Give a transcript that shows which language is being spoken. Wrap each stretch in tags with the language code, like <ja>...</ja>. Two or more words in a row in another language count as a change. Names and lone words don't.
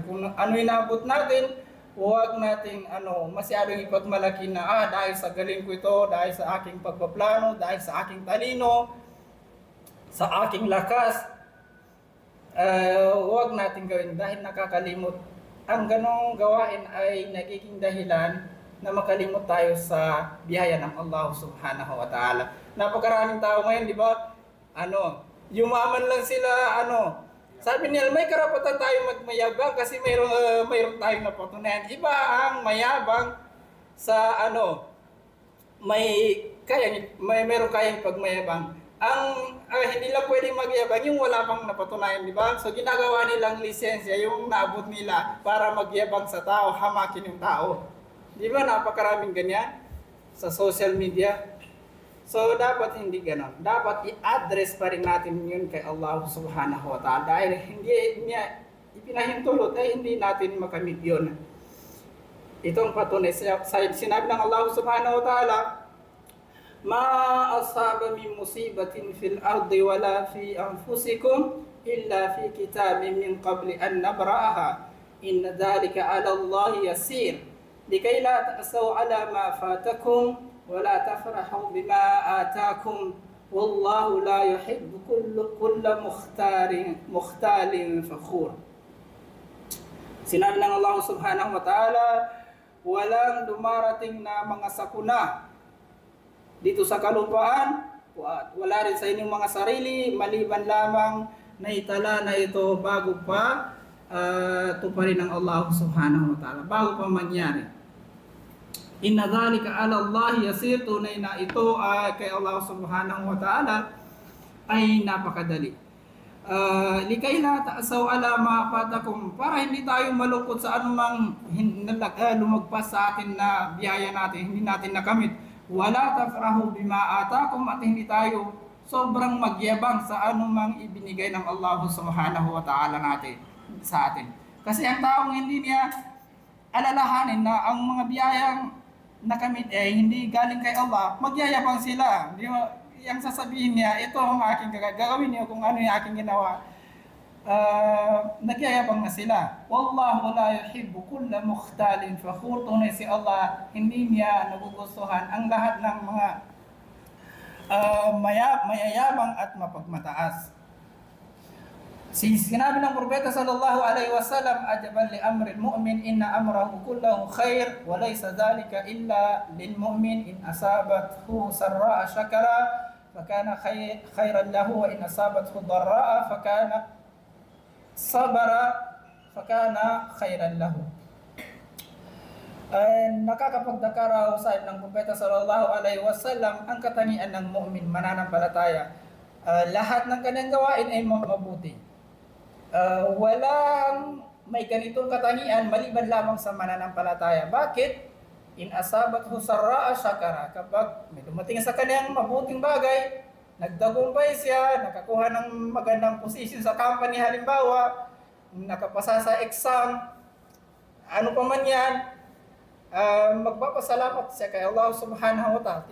<tl>Kung ano inabot natin, huwag nating masyadong ipagmalaki na dahil sa galing ko ito, dahil sa aking pagpaplano, dahil sa aking talino, sa aking lakas. Huwag nating gawin dahil nakakalimot. Ang ganong gawain ay nagiging dahilan na makalimot tayo sa biyaya ng</tl> <ar>الله سبحانه وتعالى.</ar> <tl>Napakaraming tao ngayon, di ba? Yumaman lang sila, sabi niya, may karapatan tayo magmayabang kasi mayroon tayong napatunayan. Iba ang mayabang sa mayroon kayang pagmayabang. Ang hindi lang pwedeng magyabang yung wala pang napatunayan, di ba? So ginagawa nilang lisensya, yung naabot nila para magyabang sa tao, hamakin yung tao. Di ba napakaraming ganyan sa</tl> <en>social media?</en> <tl>So, dapat hindi ganon. Dapat i-address pa rin natin yun kay</tl> <ar>الله سبحانه وتعالى.</ar> <tl>Dahil hindi niya ipinahintulot, hindi natin makamit yun. Itong patunay.</tl> <ar>Sinabi ng الله سبحانه وتعالى ما أصاب من مصيبة في الأرض ولا في أنفسكم إلا في كتاب من قبل أن نبرأها. إن ذلك على الله يسير. لكيلا تأسوا على ما فاتكم ولا تفرحوا بما آتاكم والله لا يحب كل مختال فخور.</ar> <tl>Sinabi ng</tl> <ar>الله سبحانه وتعالى,</ar> <tl>walang dumarating na mga sakuna dito sa kalupaan, wala rin sa inyong mga sarili, maliban lamang na itala na ito bago pa tuparin ng</tl> <ar>الله سبحانه وتعالى,</ar> <tl>bago pa mangyari.</tl> <ar>إن ذلك على الله يسير,</ar> <tl>tunay na ito kay</tl> <ar>الله سبحانه وتعالى</ar> <tl>ay napakadali.</tl> <ar>لكيلا تأسوا على ما فاتكم,</ar> <tl>para hindi tayo malungkot sa anumang lumagpas sa atin na biyaya natin, hindi natin nakamit.</tl> <ar>ولا تفرحوا بما آتاكم,</ar> <tl>at hindi tayo sobrang magyabang sa anumang ibinigay ng</tl> <ar>الله سبحانه وتعالى</ar> <tl>sa atin. Kasi ang taong hindi niya alalahanin na ang mga biyayang nakamit hindi galing kay Allah, magyayabang sila. Yung sasabihin niya, ito ang aking gagawin niyo kung ano yung aking ginawa. nagyayabang na sila.</tl> <ar>والله لا يحب كل مختال فخور.</ar> <tl>Tunay si Allah, hindi niya nagugustuhan ang lahat ng mga mayayabang at mapagmataas.</tl> <ar>Sinabi ng propeta صلى الله عليه وسلم عجبا لأمر المؤمن إن أمره كله خير وليس ذلك إلا للمؤمن إن أصابته سراء شكر فكان خيرا له وإن أصابته ضراء فكان صبر فكان خيرا له.</ar> <tl>Nakakapagdakaraw sa ng propeta</tl> <ar>صلى الله عليه وسلم</ar> <tl>ang katangian ng mu'min mananampalataya. Lahat ng kanyang gawain ay mabuti. Walang may ganitong katangian maliban lamang sa mananampalataya. Bakit?</tl> <ar>إن أصابته سراء شكر.</ar> <tl>Kapag may dumating sa kanyang mabuting bagay, nagtagumpay siya, nakakuha ng magandang posisyon sa company halimbawa, nakapasa sa exam, ano pa man yan, magpapasalamat siya kay</tl> <ar>الله سبحانه وتعالى.</ar>